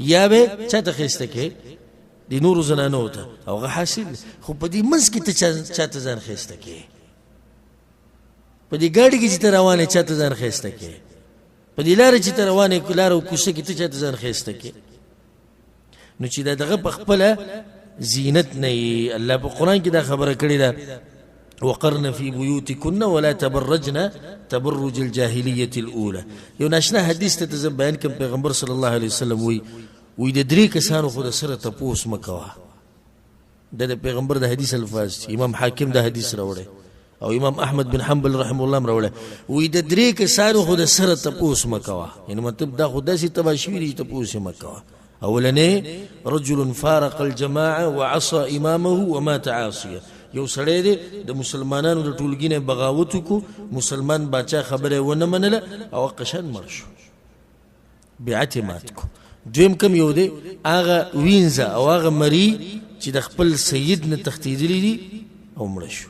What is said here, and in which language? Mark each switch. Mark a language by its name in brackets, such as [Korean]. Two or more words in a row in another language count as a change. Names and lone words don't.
[Pashto] به یې چا ته ښایسته کوې د نورو زنانو ته او هغه حاصل دی خو په دې منځ کې ته چا ته ځان ښایسته کوې په دې ګاډي کې چې ته روان یې چا ته ځان ښایسته کوې په دې لاره چې ته روان یې لاره او کوڅه کې ته چا ته ځان ښایسته کوې نو چې دا دغه په خپله زینت نه وي الله په قرآن کې دا خبره کړې ده [Arabic] وقرن في بيوتكن ولا تبرجن تبرج الجاهلية الأولى. [Pashto] یو ناشنا حدیث ته زه بیان کوم پیغمبر [Arabic] صلی الله علیه وسلم [Pashto] وی د درې کسانو خو د سره تپوس مکوه. د پیغمبر د حدیث الفاظ امام حاکم د حدیث راوړی او امام احمد بن حنبل [Arabic] رحم الله [Pashto] راوړی وی د درې کسانو خو د سره تپوس مکوه. یعنی مطلب دا خو داسې تباشیر دي تپوس مکوه. [Arabic] اولنې رجل فارق الجماعه وعصى امامه ومات عاصيا. [Pashto] یو سړی دی د مسلمانانو د ټولګي نه بغاوت وکړو، مسلمان باچا خبره ونه منله او قشن مړ شو، بیعت یې مات کو. دویم کم یو دی هغه وینځه او هغه مري چې د خپل سید نه تښتېدلی دي او مړه شو.